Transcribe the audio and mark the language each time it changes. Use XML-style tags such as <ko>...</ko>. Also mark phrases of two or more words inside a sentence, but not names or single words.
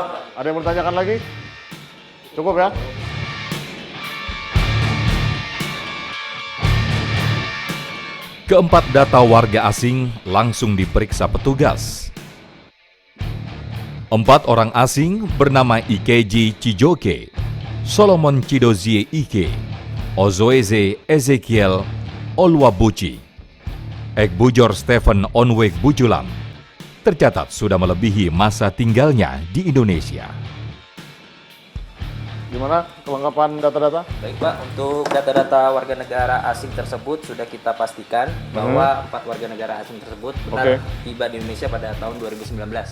<id>Ada yang bertanyakan lagi? Cukup ya? Keempat data warga asing langsung diperiksa petugas. 4 orang asing bernama Ikeji Chijoke, Solomon Chidozie Ike, Ozoeze Ezekiel Olwabuchi, Ekbujor Stephen Onweg Bujulam, tercatat sudah melebihi masa tinggalnya di Indonesia. Gimana kelengkapan data-data? Baik Pak, untuk data-data warga negara asing tersebut sudah kita pastikan bahwa 4 warga negara asing tersebut benar tiba di Indonesia pada tahun 2019.</id>